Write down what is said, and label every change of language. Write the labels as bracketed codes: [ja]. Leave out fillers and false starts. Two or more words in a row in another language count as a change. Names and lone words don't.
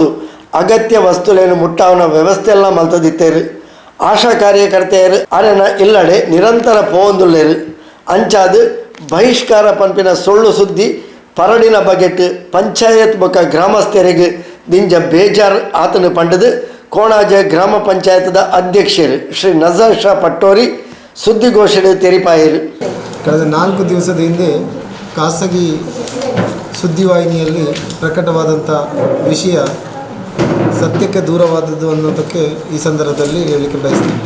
[tcy] ಅಗತ್ಯ ವಸ್ತುಲೇನು ಮುಟ್ಟಾವನ ವ್ಯವಸ್ಥೆ ಎಲ್ಲ ಮಲ್ತದಿತ್ತೇರು ಆಶಾ ಕಾರ್ಯಕರ್ತೆಯರು ಅರೆನ ಇಲ್ಲಡೆ ನಿರಂತರ ಪೋಂದುಲ್ಲೇರು ಅಂಚಾದು ಬಹಿಷ್ಕಾರ ಪಂಪಿನ ಸುಳ್ಳು ಸುದ್ದಿ ಪರಡಿನ ಬಗೆಟ್ ಪಂಚಾಯತ್ ಬೊಕ್ಕ ಗ್ರಾಮಸ್ಥರಿಗೆ ದಿಂಜ ಬೇಜಾರ್ ಆತನು ಪಂಡದು ಕೋಣಾಜೆ ಗ್ರಾಮ ಪಂಚಾಯತದ ಅಧ್ಯಕ್ಷರು ಶ್ರೀ ನಜರ್ ಶಾ ಪಟ್ಟೋರಿ ಸುದ್ದಿಗೋಷ್ಠಿ ತೆರಿಪಾಯರು. [kn] ಕಳೆದ 4 ದಿವಸದ ಹಿಂದೆ ಖಾಸಗಿ ಸುದ್ದಿವಾಹಿನಿಯಲ್ಲಿ ಪ್ರಕಟವಾದಂಥ ವಿಷಯ ಸತ್ಯಕ್ಕೆ ದೂರವಾದದ್ದು ಅನ್ನೋದಕ್ಕೆ ಈ ಸಂದರ್ಭದಲ್ಲಿ ಹೇಳಲಿಕ್ಕೆ ಬಯಸ್ತೀನಿ.